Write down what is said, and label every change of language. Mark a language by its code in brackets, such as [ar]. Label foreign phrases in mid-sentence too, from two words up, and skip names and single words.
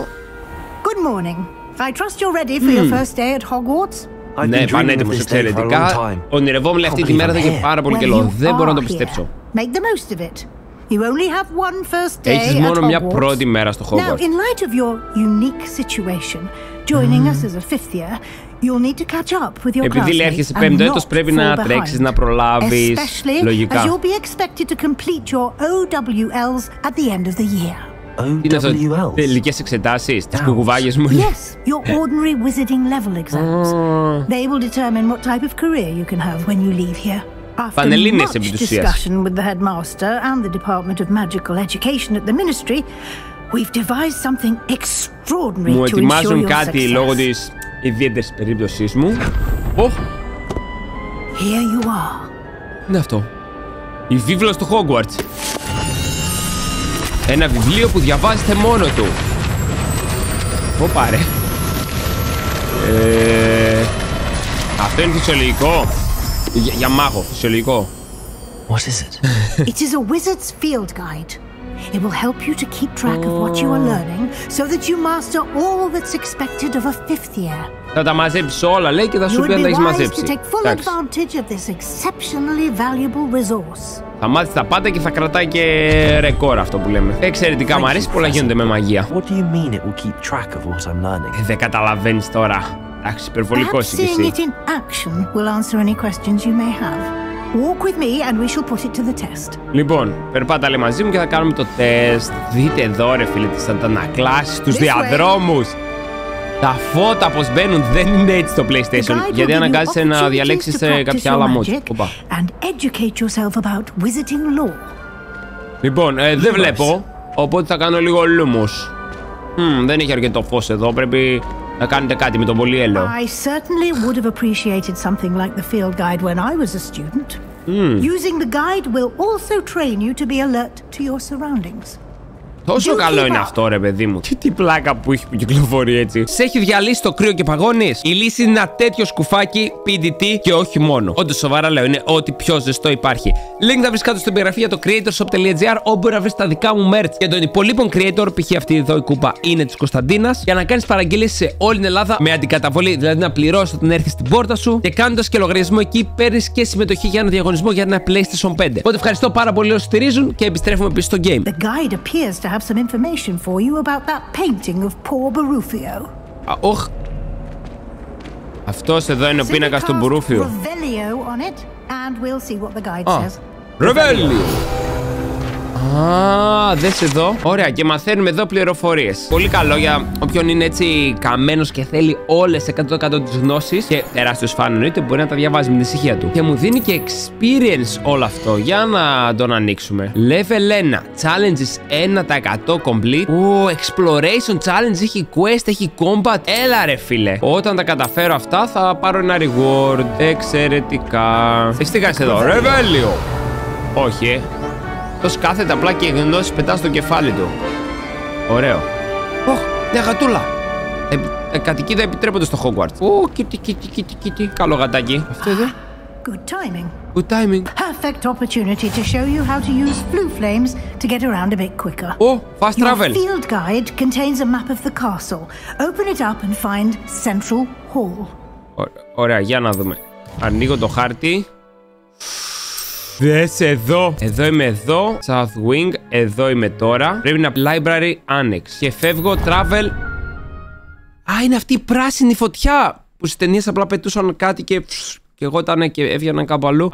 [en] Good morning. I trust you're ready for your first day at Hogwarts. [el] Ναι, πανέτοιμος εξαιρετικά. Ονειρευόμουν αυτή τη μέρα εδώ και πάρα πολύ καιρό. Δεν μπορώ να το πιστέψω. [en] Make the most of it. You only have one first day [el] Έχεις [en] at [el] μόνο μια [en] Hogwarts. [el] πρώτη μέρα στο [en] Now, [el] Hogwarts. [en] in light of your unique situation, joining us as a fifth year, you'll need to catch up with your [el] Επειδή λέει [en] classmates [el] έρχεσαι [en] and [el] πέμπτο [en] not [el] έτος, πρέπει [en] fall [el] να [en] behind. [el] τρέξεις, να προλάβεις. [en] Especially as [el] Λογικά. [en] you'll be expected to complete your OWLs at the end of the year. [el] Τι είναι αυτό, τελικές εξετάσεις, τις κουκουβάγες μου? [en] Yes, your ordinary wizarding level exams. They will determine what type of career you can have when you leave here. After [el] Πανελλήνιες [en] much [el] επί της ουσίας. [en] discussion with the headmaster and the Department of Magical Education at the Ministry, we've devised something extraordinary [el] Μου [en] to ensure [el] ετοιμάζουν [en] your [el] κάτι [en] success. [el] λόγω της ιδιαίτερης περίπτωσής μου. [en] Here you are. [el] Τι είναι αυτό? Η βίβλος του Hogwarts. Ένα βιβλίο που διαβάζετε μόνο του. Ω πάρε. Αυτό είναι φυσιολογικό. Για μάγο, φυσιολογικό. [en] What is it? It is a wizard's field guide. It will help you to keep track of what you are learning so that you master all that's expected of a fifth year. [el] Θα τα μαζέψεις όλα, λέει, και θα σου πει αν τα έχεις μαζέψει. [en] To take full advantage of this exceptionally valuable resource. [el] Θα μάθεις τα πάντα και θα κρατάει και ρεκόρ αυτό που λέμε. Εξαιρετικά, μου αρέσει, πολλά γίνονται με μαγεία. [en] What do you mean it will keep track of what I'm learning? [el] Δεν καταλαβαίνεις τώρα. Εντάξει, υπερβολικός είσαι [en] Seeing [el] εσύ. [en] it in action will answer any questions you may have. Walk with me and we shall put it to the test. [el] Λοιπόν, περπάτα λέει μαζί μου και θα κάνουμε το τεστ. Δείτε εδώ, ρε φίλε, τις αντανακλάσεις στους διαδρόμους. Τα φώτα πως μπαίνουν δεν είναι έτσι στο PlayStation. Γιατί αναγκάζεσαι να διαλέξεις κάποια άλλα mods. Λοιπόν, δεν βλέπω. Οπότε θα κάνω λίγο λούμος. Δεν έχει αρκετό φως εδώ. Πρέπει να κάνετε κάτι με τον πολυέλαιο. [en] I certainly would have appreciated something like the field guide when I was a student. Using the guide will also train you to be alert to your surroundings. [el] Τόσο καλό είναι αυτό, ρε παιδί μου. Τι πλάκα που έχει που κυκλοφορεί έτσι. Σε έχει διαλύσει το κρύο και παγώνεις? Η λύση είναι ένα τέτοιο σκουφάκι PDT και όχι μόνο. Όντως, σοβαρά λέω, είναι ό,τι πιο ζεστό υπάρχει. Link θα βρεις κάτω στην περιγραφή για το creatorshop.gr, όπου μπορεί να βρεις τα δικά μου merch. Για τον υπολείπων creator, π.χ. αυτή εδώ η κούπα είναι της Κωνσταντίνας, για να κάνεις παραγγελίες σε όλη την Ελλάδα με αντικαταβολή, δηλαδή να πληρώσεις όταν έρθει στην πόρτα σου. Και κάνοντας και λογαριασμό εκεί, παίρνεις και συμμετοχή για ένα διαγωνισμό για ένα PlayStation 5. Οπότε ευχαριστώ πάρα πολύ όσους στηρίζουν και επιστρέφουμε πίσω στο game. The guide appears to have some information for you about that painting of poor Barufio. Αυτός εδώ είναι ο πίνακας του Μπουρούφιου. Ρεβέλιο! Δες εδώ. Ωραία, και μαθαίνουμε εδώ πληροφορίες. Πολύ καλό για όποιον είναι έτσι καμένος και θέλει όλες 100% τις γνώσεις. Και τεράστιος φαν εννοείται, μπορεί να τα διαβάζει με την ησυχία του. Και μου δίνει και experience όλο αυτό. Για να τον ανοίξουμε. [en] Level 1. Challenges 1% complete. Exploration challenge, [el] έχει quest, έχει combat. Έλα ρε φίλε. Όταν τα καταφέρω αυτά θα πάρω ένα reward. Εξαιρετικά. Έχεις τι κάνεις εδώ? Ρεβέλιο! Όχι, τόσο κάθεται απλά και γνώσεις πετά στο κεφάλι του. Ωραίο. Μια γατούλα. Κατοικίδα επιτρέπονται στο Hogwarts. Κίτι. Καλό γατάκι. Αυτό εδώ. [en] Good timing. Good timing. Perfect opportunity to show you how to use blue flames to get around a bit quicker. Fast travel. Your field guide contains a map of the castle. Open it up and find Central Hall. [el] Ωραία, για να δούμε. Ανοίγω το χάρτη. Δες εδώ. Εδώ είμαι εδώ. South Wing. Εδώ είμαι τώρα. Πρέπει να Library Annex. Και φεύγω travel. Είναι αυτή η πράσινη φωτιά που στις ταινίες απλά πετούσαν κάτι και εγώ ήταν και έβγαιναν κάπου αλλού.